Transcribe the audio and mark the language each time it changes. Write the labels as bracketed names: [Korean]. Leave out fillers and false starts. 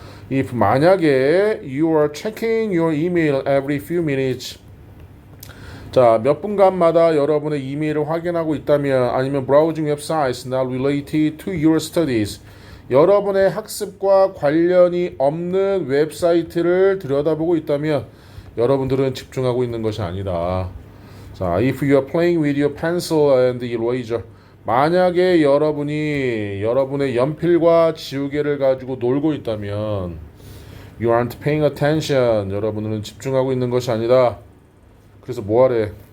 [English] if [Korean] 만약에 [English] you are checking your email every few minutes [Korean] 자, 몇 분간마다 여러분의 이메일을 확인하고 있다면 아니면 [English] browsing websites not related to your studies [Korean] 여러분의 학습과 관련이 없는 웹사이트를 들여다보고 있다면 여러분들은 집중하고 있는 것이 아니다. [English] 자, if you are playing with your pencil and eraser. [Korean] 만약에 여러분이 여러분의 연필과 지우개를 가지고 놀고 있다면 [English] you aren't paying attention. [Korean] 여러분은 집중하고 있는 것이 아니다. 그래서 뭐 하래?